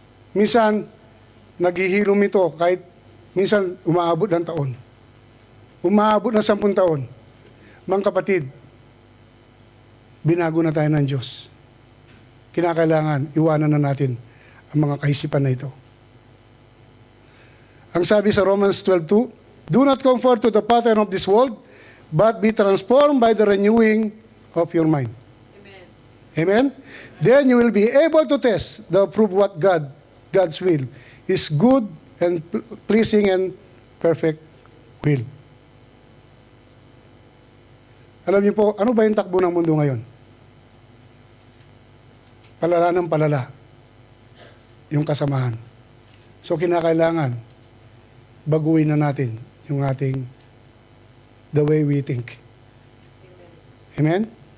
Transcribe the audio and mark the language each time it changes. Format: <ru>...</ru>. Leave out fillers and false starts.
<tl>Minsan, naghihilom ito kahit minsan umaabot ng taon. Umaabot ng 10 taon. Mga kapatid, binago na tayo ng Diyos. Kinakailangan, iwanan na natin ang mga kaisipan na ito. Ang sabi sa</tl> <en>Romans 12:2, do not conform to the pattern of this world, but be transformed by the renewing of your mind. Amen. Amen? Then you will be able to test the prove what God's will is good and pleasing and perfect will.</en> <tl>Alam niyo po, ano ba yung takbo ng mundo ngayon? Palala ng palala. Yung kasamahan. So kinakailangan, baguhin na natin yung ating</tl> <en>the way we think.</en> <tl>Amen?</tl>